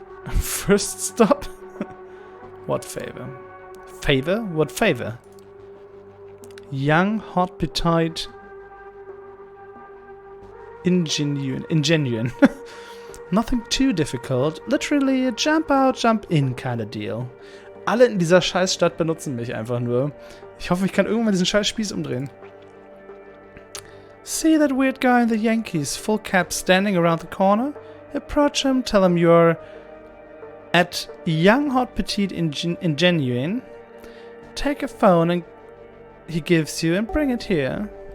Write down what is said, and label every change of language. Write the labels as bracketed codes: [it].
[en] First stop? What favor? Favor? What favor? Young, hot, petite, ingenuine. Nothing too difficult. Literally a jump out, jump in kind of deal. [de] Alle in dieser Scheißstadt benutzen mich einfach nur. Ich hoffe, ich kann irgendwann diesen scheiß Spieß umdrehen. [en] See that weird guy in the Yankees, full cap, standing around the corner? Approach him, tell him you're at young, hot, petite, ingenuine. Take a phone and he gives you and bring it here.